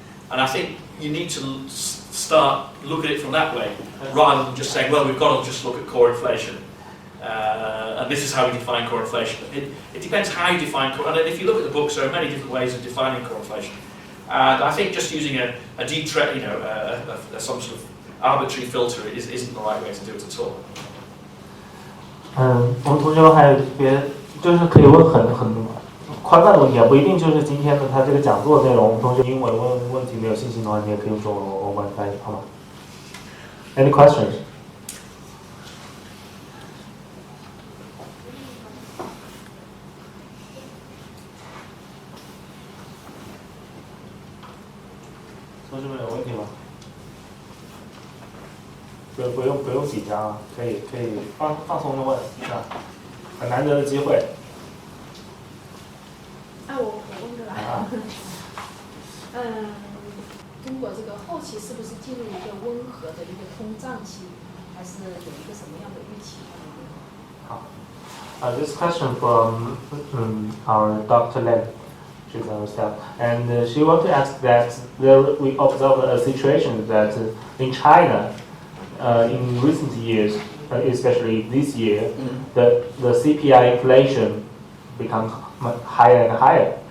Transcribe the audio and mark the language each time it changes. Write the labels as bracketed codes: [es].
[en] And I think you need to start look at it from that way, rather than just saying, well, we've got to just look at core inflation, and this is how we define core inflation. It depends how you define core, and if you look at the books, there are many different ways of defining core inflation. And I think just using some sort of arbitrary filter isn't the right way to do it at all. [zh] 我们同学还有别，就是可以问很宽泛的问题啊，不一定就是今天的他这个讲座内容。我们同学英文问问题没有信心的话，你也可以用中文我帮你翻译，好吗 ？ [en] Any questions? [zh] 同学们有问题吗？不用紧张啊，可以放松的问，是吧？很难得的机会。我问个啦。中国这个后期是不是进入一个温和的一个通胀期，还是有一个什么样的预期？ [en] 好，this question from our Dr. Len. She's our staff, and she wanted to ask that we observe a situation that in China, in recent years, especially this year, the CPI inflation becomes higher and higher.